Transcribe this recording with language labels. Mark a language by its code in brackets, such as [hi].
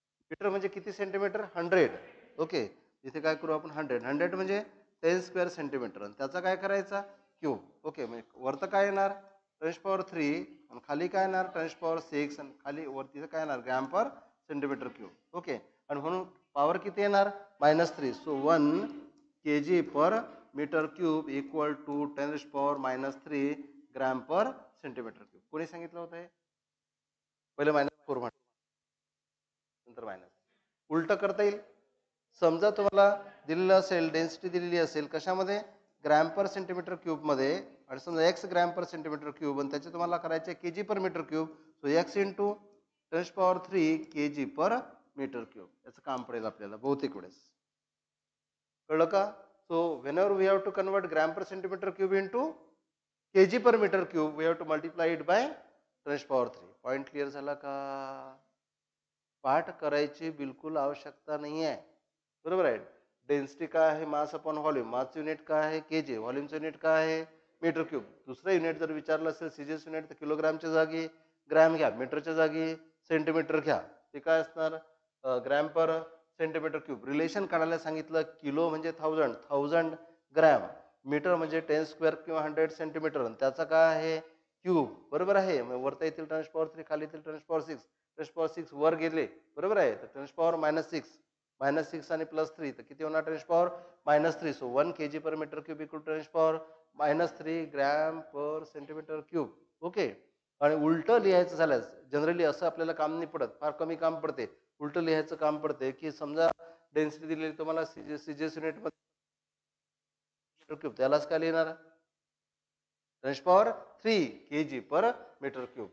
[mr] Metre म्हणजे किती centimetre, 100. Okay. इथे काय करू आपण, 100 म्हणजे 10 स्क्वेअर सेंटीमीटर. आणि त्याचा काय करायचा, क्यूब. ओके. म्हणजे वरतं काय येणार, 10⁻³ आणि खाली काय येणार, 10⁻⁶. आणि खाली वरती काय येणार, gram per centimetre cube. Okay. आणि म्हणून पॉवर किती येणार, -3. [en] So 1 kg per metre cube equal to 10⁻³ gram per centimetre cube. [mr] कोणी सांगितलं होतं हे, पहिले -4 म्हणा, नंतर मायनस. उलट करता येईल. समजा तुम्हाला दिलेलं असेल, डेन्सिटी दिलेली असेल कशामध्ये, ग्रॅम पर सेंटीमीटर क्यूब मध्ये, आणि समजा x gram per centimetre cube, आणि त्याचे तुम्हाला करायचे केजी पर metre cube. So x into 10⁻³ KG पर मीटर क्यूब. याचं काम पडेल आपल्याला बहुतेक वेळेस. कळलं का. [en] So whenever we have to convert gram per centimetre cube into KG per metre cube, we have to multiply it by 10⁻³. [mr] Point clear झाला का. पाठ करायची बिलकुल आवश्यकता नाही आहे. बरोबर आहे. डेन्सिटी काय आहे, मास अपॉन व्हॉल्यूम. मासचं युनिट काय आहे, केजी. व्हॉल्यूमचं युनिट काय आहे, मीटर क्यूब. दुसरं युनिट जर विचारलं असेल, सीजीएस युनिट, तर किलोग्रामच्या जागी ग्रॅम घ्या, मीटरच्या जागी सेंटीमीटर घ्या. ते काय असणार, gram per centimetre cube. Relation काढायला सांगितलं, किलो म्हणजे 1000 ग्रॅम, मीटर म्हणजे 10 स्क्वेअर किंवा 100 सेंटीमीटर. त्याचा काय आहे, क्यूब. बरोबर आहे. वरता येतील 10⁻³ खाली येतील 10⁻⁶. 10⁻⁶ वर गेले, बरोबर आहे, तर 10⁻⁻⁶. -6 आणि +3 तर किती होणार, 10⁻⁻3. [en] So 1 kg per metre cube equal to 10⁻³ gram per centimetre cube. Okay. [mr] आणि उलटं लिहायचं झालं, जनरली असं आपल्याला काम नाही पडत, फार कमी काम पडते. उलटं लिहायचं काम पडते, की समजा डेन्सिटी दिलेली तुम्हाला सीजीएस युनिट मीटर क्यूब, त्यालाच काय लिहिणार, 10⁻³ kg पर मीटर क्यूब.